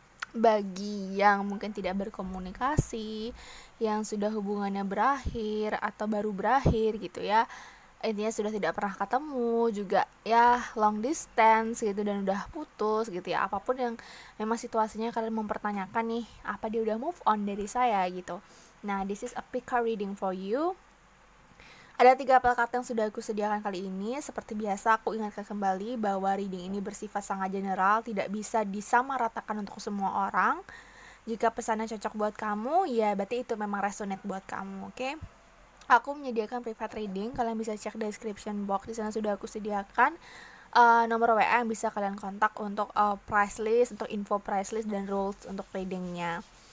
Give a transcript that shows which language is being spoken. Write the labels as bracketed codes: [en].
[id] Bagi yang mungkin tidak berkomunikasi, yang sudah hubungannya berakhir atau baru berakhir gitu ya, intinya sudah tidak pernah ketemu juga ya, long distance gitu, dan udah putus gitu ya, apapun yang memang situasinya kalian mempertanyakan nih, apa dia udah move on dari saya gitu. [en] Nah, this is a pick card reading for you. [id] Ada 3 plakat yang sudah aku sediakan kali ini. Seperti biasa, aku ingatkan kembali bahwa reading ini bersifat sangat general, tidak bisa disamaratakan untuk semua orang. Jika pesannya cocok buat kamu, ya berarti itu memang resonate buat kamu, oke? Aku menyediakan private reading, kalian bisa cek description box, di sana sudah aku sediakan nomor WA yang bisa kalian kontak untuk price list, untuk info price list dan rules untuk readingnya.